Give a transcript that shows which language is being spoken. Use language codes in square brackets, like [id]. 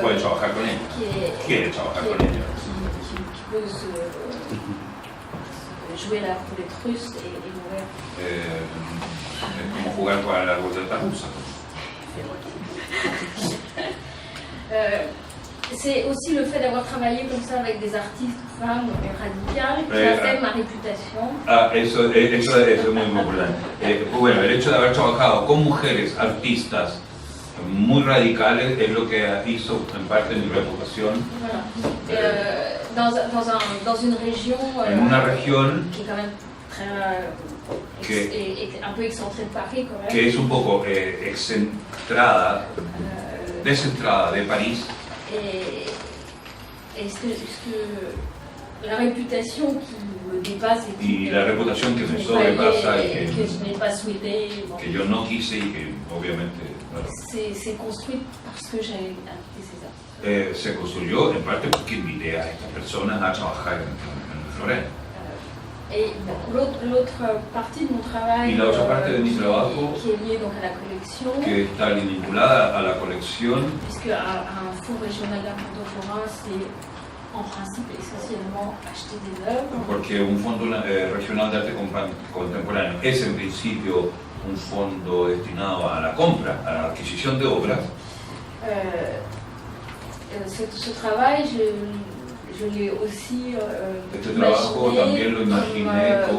[es] puede trabajar con ella, quiere trabajar con ella. [fr] qui peut jouer la roulette russe et mourir. [es] Es como jugar con la ruleta rusa. [fr] C'est aussi le fait d'avoir travaillé comme ça avec des artistes femmes radicales qui a fait ma réputation. [es] Eso es muy importante. Bueno, el hecho de haber trabajado con mujeres artistas muy radicales es lo que hizo en parte mi reputación. [fr] Voilà. Dans une région [es] En una región [fr] qui est quand même très un peu excentrée de Paris quand même. [es] Que es un poco descentrada de París. [fr] Et ce que la réputation me dépasse et [es] y la reputación que me [fr] n'ai pas [es] sobrepasa [fr] aimé [es] y [fr] et que je n'ai pas souhaité. Bon. [es] que yo no quise y que obviamente bueno, [fr] C'est construit parce que j'avais invité ces artistes. [es] se construyó en parte porque invité a estas personas a trabajar en Florent. [fr] Et l'autre partie de mon travail [es] Y la otra parte de mi trabajo, [fr] qui est liée donc à la collection, [es] que está vinculada a la colección, [fr] puisque à un fonds régional d'art contemporain, c'est en principe essentiellement acheter des œuvres. [es] porque un fondo regional de arte contemporáneo es en principio un fondo destinado a la compra, a la adquisición de obras. [fr] Ce travail, je l'ai aussi [es] Este trabajo también lo imaginé